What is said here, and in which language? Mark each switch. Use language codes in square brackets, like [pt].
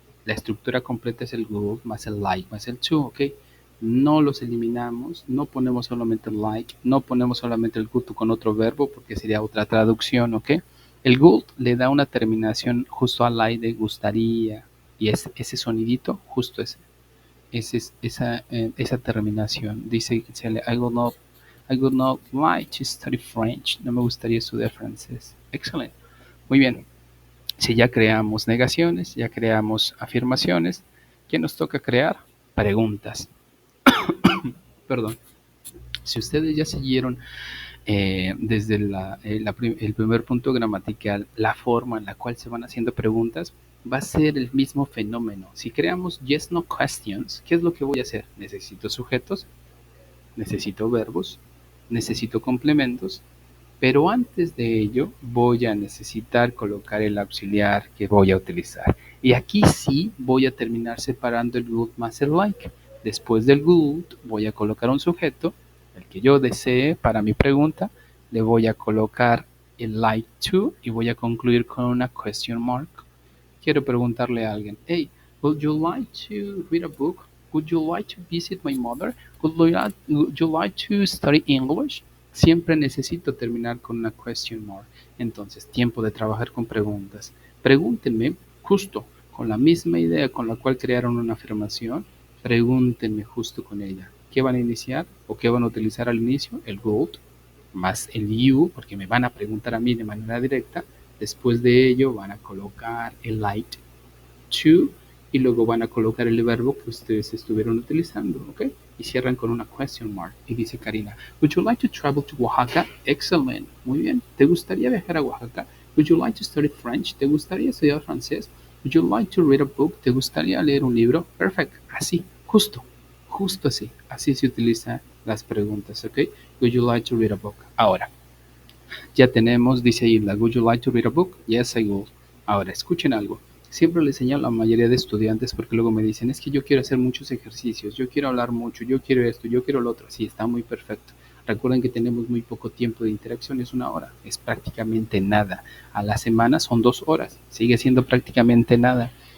[es] La estructura completa es el would más el like más el to, ¿ok? No los eliminamos, no ponemos solamente el like, no ponemos solamente el would con otro verbo porque sería otra traducción, ¿ok? El would le da una terminación justo al like de gustaría y ese sonidito, justo esa terminación. [en] Dice que I would not like to study French. [es] No me gustaría estudiar francés. Excelente. Muy bien. Si ya creamos negaciones, ya creamos afirmaciones, ¿qué nos toca crear? Preguntas. Perdón. Si ustedes ya siguieron desde el primer punto gramatical la forma en la cual se van haciendo preguntas, va a ser el mismo fenómeno. Si creamos yes no questions, ¿qué es lo que voy a hacer? Necesito sujetos, necesito verbos, necesito complementos, pero antes de ello voy a necesitar colocar el auxiliar que voy a utilizar. Y aquí sí voy a terminar separando el good más el like. Después del good voy a colocar un sujeto, el que yo desee para mi pregunta, le voy a colocar el like to y voy a concluir con una question mark. [en] Quiero preguntarle a alguien, hey, would you like to read a book? Would you like to visit my mother? Would you like to study English? [es] Siempre necesito terminar con una question mark. Entonces, tiempo de trabajar con preguntas. Pregúntenme justo con la misma idea con la cual crearon una afirmación. Pregúntenme justo con ella. ¿Qué van a iniciar o qué van a utilizar al inicio? El would más el you, porque me van a preguntar a mí de manera directa. Después de ello van a colocar el like to y luego van a colocar el verbo que ustedes estuvieron utilizando, ¿ok? Y cierran con una question mark. [en] Y dice Karina, would you like to travel to Oaxaca? [es] Excellent. Muy bien. ¿Te gustaría viajar a Oaxaca? [en] Would you like to study French? [es] ¿Te gustaría estudiar francés? [en] Would you like to read a book? [es] ¿Te gustaría leer un libro? Perfect. Así, justo así. Así se utilizan las preguntas, ¿ok? [en] Would you like to read a book? Ahora, ya tenemos, dice Hilda, would you like to read a book? Yes, I would. Ahora, escuchen algo. [es] Siempre les enseño a la mayoría de estudiantes porque luego me dicen, es que yo quiero hacer muchos ejercicios, yo quiero hablar mucho, yo quiero esto, yo quiero lo otro. Sí, está muy perfecto. Recuerden que tenemos muy poco tiempo de interacción, es 1 hora, es prácticamente nada. A la semana son 2 horas, sigue siendo prácticamente nada.